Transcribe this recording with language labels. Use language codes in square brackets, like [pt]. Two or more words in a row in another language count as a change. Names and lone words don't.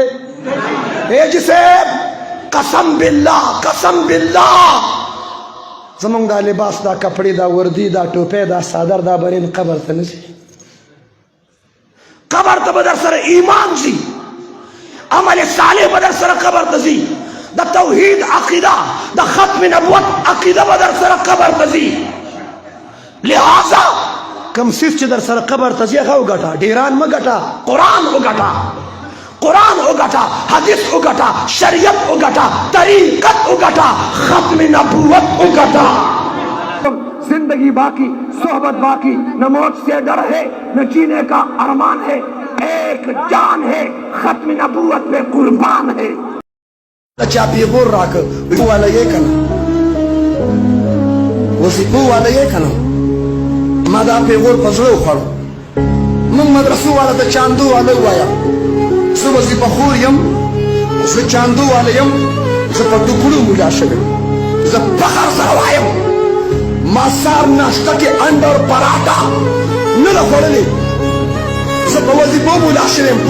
[ps] ایجي صاحب قسم بالله قسم بالله زمونږ دا لباس دا کپړې دا وردي دا ټوپۍ دا صادر دا برین قبر ته نه ځي، قبر ته به در سره ایمان ځي، عمل صالح به در سره قبر ته ځي، د توحید عقیده د ختم نبوت عقیده به در سره قبر ته ځي. لہذا کم څیز چې در سره قبر ته ځي هغه وګټه، ډیران مه ګټه، قرآن وګټه، قرآن وګټه، حدیث وګټه، شریعت وګټه، طریقت وګټه، ختم نبوت وګټه. [ur] زندگی باقی صحبت باقی، نہ موت سے ڈر ہے نہ جینے کا ارمان ہے، ایک جان ہے ختم نبوت پہ قربان ہے. [ps] چا پیغور راکه والا یې کنه وظیفو والا یې کنه، ما دا پیغور په زړه وخوړ. موږ مدرسو والا ته چاندو والا ووایه، زه وظیفه خور یم، زه چاندو والا یم، زه په ټوکړو مولا شوی، زه فخر سره وایم ما سار ناشته کې انډر پراټا نه ده خوړلې، زه په وظیفو مولا شوی یم.